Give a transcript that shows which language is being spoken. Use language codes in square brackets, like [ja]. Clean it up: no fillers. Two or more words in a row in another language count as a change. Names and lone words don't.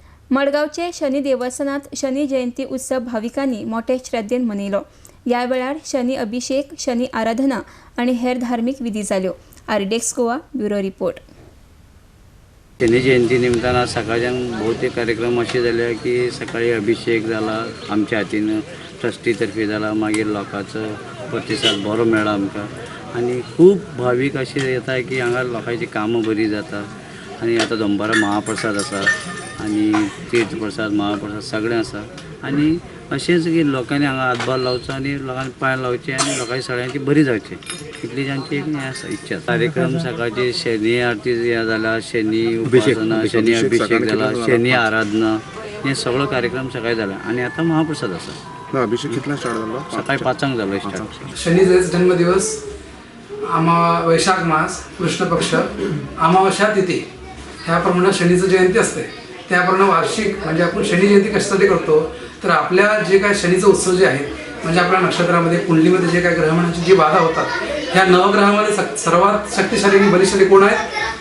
[kok] मडगावचे शनी देवस्थानात शनी जयंती उत्सव भाविकांनी मोठ्या श्रद्धेन मनयलो। या वेळार शनी अभिषेक, शनी आराधना आणि हेर धार्मिक विधी जाल्यो। आरडेक्स गोवा [en] bureau report. [kok] शनी जयंती निमतान आज सकाळच्यान बहुतेक कार्यक्रम असे झाले की सकाळी अभिषेक झाला आमच्या हातीन, ट्रस्टी तर्फे झाला, मागीर लोकांचो प्रतिसाद बरो मेळ्ळा आमकां आणि खूब भाविक असे येता की हांगा लोकांची कामां बरी जाता। आणि आता दनपारां महाप्रसाद आसा आणि तीर्थ प्रसाद महाप्रसाद सगळें आसा आणि अशेंच की लोकांनी हांगा हातभार लावचो आणि लोकांनी पांय लावचे आणि लोकांची सगळ्यांची बरी जावची, इतली जांची एक हें आसा इच्छा। कार्यक्रम सकाळची शनी आरती जाला, शनी उपासना, शनी अभिषेक जाला, शनी आराधना, हे सगळो कार्यक्रम सकाळी जाला आणि आता महाप्रसाद आसा। अभिषेक कितला स्टार्ट झाला? सकाळी 5 जालो स्टार्ट। [mr] शनीचा जन्मदिवस वैशाख मास कृष्ण पक्ष अमावस्या तिथी ह्याप्रमाणे शनीचं जयंती असते। त्याप्रमाणे वार्षिक म्हणजे आपण शनी जयंती कशासाठी करतो तर आपल्या जे काय शनीचं उत्सव जे आहे म्हणजे आपल्या नक्षत्रामध्ये कुंडलीमध्ये जे काय ग्रहणाची जी बाधा होतात ह्या नवग्रहामध्ये सर्वात शक्तिशाली आणि बलिशाली कोण आहेत?